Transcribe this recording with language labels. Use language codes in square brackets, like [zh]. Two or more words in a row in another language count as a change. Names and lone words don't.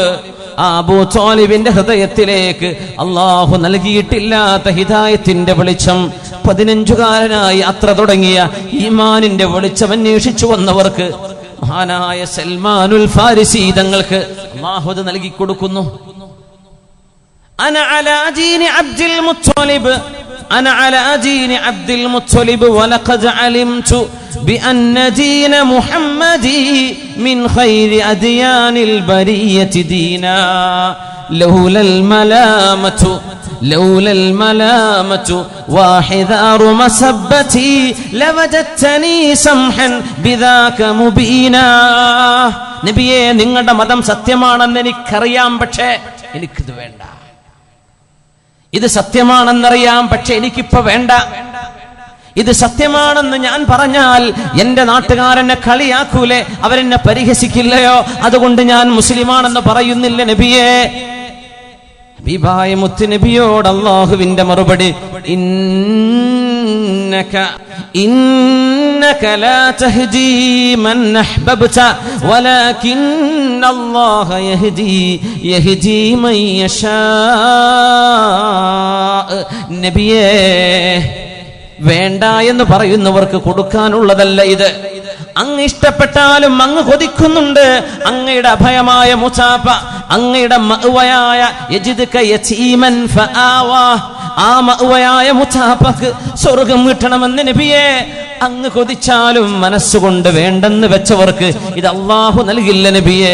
[ml] ആ അബൂ ത്വാലിബിന്റെ ഹൃദയത്തിലേക്ക് അള്ളാഹു നൽകിയിട്ടില്ലാത്ത ഹിദായത്തിന്റെ വെളിച്ചം 15കാരനായി യാത്ര തുടങ്ങിയ ഈമാനിന്റെ വെളിച്ചം അന്വേഷിച്ചു വന്നവർക്ക് മഹാനായ സൽമാനുൽ ഫാരിസി തങ്ങൾക്ക് അല്ലാഹു അത് നൽകി കൊടുക്കുന്നു. [ar] أنا على دين عبد المطلب أنا على دين عبد المطلب ولقد علمت بأن دين محمد من خير أديان البرية دينا لولا الملامة وحذار مسبتي لوجدتني سمحا بذاك مبينا. [ml] നബിയേ, നിങ്ങളുടെ മതം സത്യമാണെന്ന് എനിക്കറിയാം, പക്ഷേ എനിക്കിത് വേണ്ട. ഇത് സത്യമാണെന്നറിയാം, പക്ഷെ എനിക്കിപ്പോ വേണ്ട. ഇത് സത്യമാണെന്ന് ഞാൻ പറഞ്ഞാൽ എന്റെ നാട്ടുകാരെന്നെ കളിയാക്കൂലേ, അവരെന്നെ പരിഹസിക്കില്ലയോ? അതുകൊണ്ട് ഞാൻ മുസ്ലിമാണെന്ന് പറയുന്നില്ല നബിയേ. ഹബീബായ മുത്ത് നബിയോട് അല്ലാഹുവിന്റെ മറുപടി, [ar] إنك لا تهدي من أحببت ولكن الله يهدي من يشاء. [ml] നബിയേ, വേണ്ട എന്ന് പറയുന്നവർക്ക് കൊടുക്കാനുള്ളതല്ല ഇത്. അങ്ങ് ഇഷ്ടപ്പെട്ടാലും അങ്ങ് കൊതിക്കുന്നുണ്ട്. അങ്ങയുടെ അഭയമായ മുസാഫ, അങ്ങയുടെ മഅ്വയായ [ar] يجدك يتيما فآوى, [ml] ആ മഅ്വയായ മുസാഫക്ക് സ്വർഗം കിട്ടണമെന്ന് നബിയേ അങ്ങ് കൊതിച്ചാലും മനസ്സുകൊണ്ട് വേണ്ടെന്ന് വെച്ചവർക്ക് ഇത് അല്ലാഹു നൽകില്ല നബിയേ.